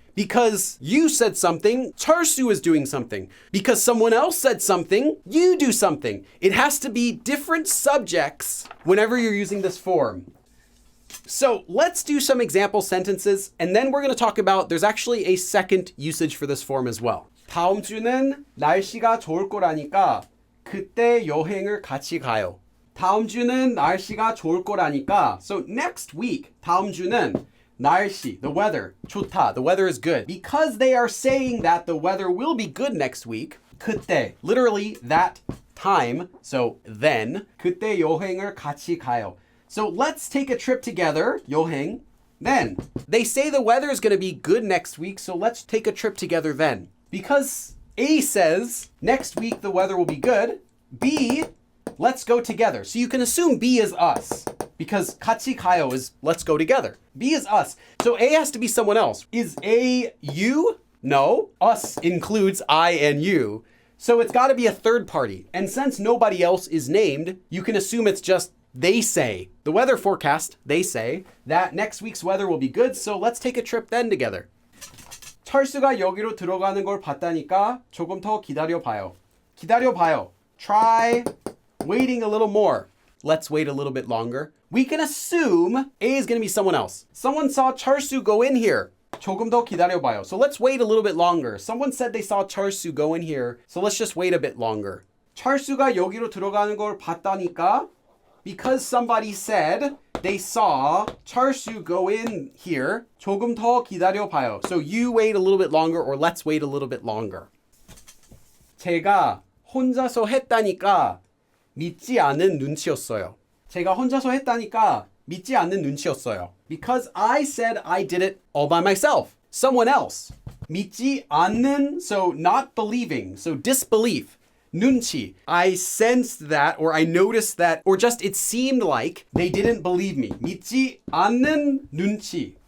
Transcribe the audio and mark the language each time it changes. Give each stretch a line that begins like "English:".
English: Because you said something, 철수 is doing something. Because someone else said something, you do something. It has to be different subjects whenever you're using this form. So let's do some example sentences, and then we're going to talk about, there's actually a second usage for this form as well.
Korean: 다음 주는 날씨가 좋을 거라니까 그때 여행을 같이 가요. 다음 주는 날씨가 좋을 거라니까.
English: So next week,
Korean: 다음 주는 날씨,
English: the weather, 좋다, the weather is good. Because they are saying that the weather will be good next week, 그때, literally that time, so then,
Korean: 그때 여행을 같이 가요.
English: So let's take a trip together, 여행, then. They say the weather is going to be good next week, so let's take a trip together then. Because A says, next week the weather will be good, B, let's go together. So you can assume B is us because
Korean: 같이 가요
English: is let's go together. B is us. So A has to be someone else. Is A you? No. Us includes I and you. So it's got to be a third party. And since nobody else is named, you can assume it's just they say. The weather forecast, they say that next week's weather will be good. So let's take a trip then together.
Korean: 철수가 여기로 들어가는 걸 봤다니까 조금 더 기다려봐요. 기다려봐요.
English: Try waiting a little more. Let's wait a little bit longer. We can assume A is going to be someone else. Someone saw 철수 go in here.
Korean: 조금 더 기다려봐요.
English: So let's wait a little bit longer. Someone said they saw 철수 go in here. So let's just wait a bit longer.
Korean: 철수가 여기로 들어가는 걸 봤다니까.
English: Because somebody said they saw 철수 go in here.
Korean: 조금 더 기다려봐요.
English: So you wait a little bit longer, or let's wait a little bit longer.
Korean: 제가 혼자서 했다니까 믿지 않는 눈치였어요. 제가 혼자서 했다니까 믿지 않는 눈치였어요.
English: Because I said I did it all by myself. Someone else.
Korean: 믿지 않는,
English: so not believing, so disbelief.
Korean: 눈치.
English: I sensed that, or I noticed that, or just it seemed like they didn't believe me.
Korean: 믿지 않는 눈치.